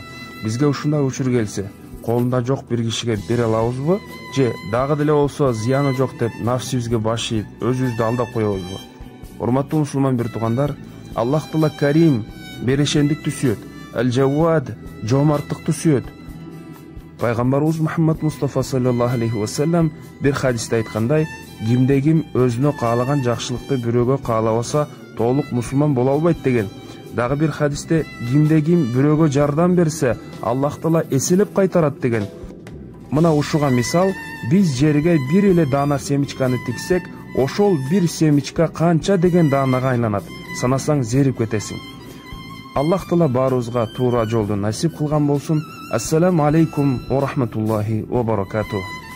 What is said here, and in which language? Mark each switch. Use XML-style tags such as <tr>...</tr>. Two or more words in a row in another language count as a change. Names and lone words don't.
<ky>Бизге ушундай учур келсе, колунда жок бир кишиге бере алабызбы? Же дагы деле болсо зыяны жок деп нафсибизге баш ийип, өзүбүздү алдап коебузбу? Урматтуу мусулман бир туугандар, Аллах Таала Карим, берешендикти сүйөт, Ал-Жаввад, жоомарттыкты сүйөт. Пайгамбарыбыз Мухаммад Мустафа</ky> <ar>صلى الله عليه وسلم</ar> <ky>бир хадисте айткандай, кимде ким өзүнө каалаган жакшылыкты бирөөгө каалабаса, толук мусулман боло албайт деген. Дагы бир хадисте кимде ким бирөөгө жардам берсе, Аллах Таала эселеп кайтарат деген. Мына ушуга мисал, биз жерге бир эле даана семечканы тиксек, ошол бир семечка канча деген даанага айланат. Санасаң зерип кетесиң. Аллах Таала баарыбызга туура жолду насип кылган болсун.</ky> <ar>السلام عليكم ورحمة الله وبركاته.</ar>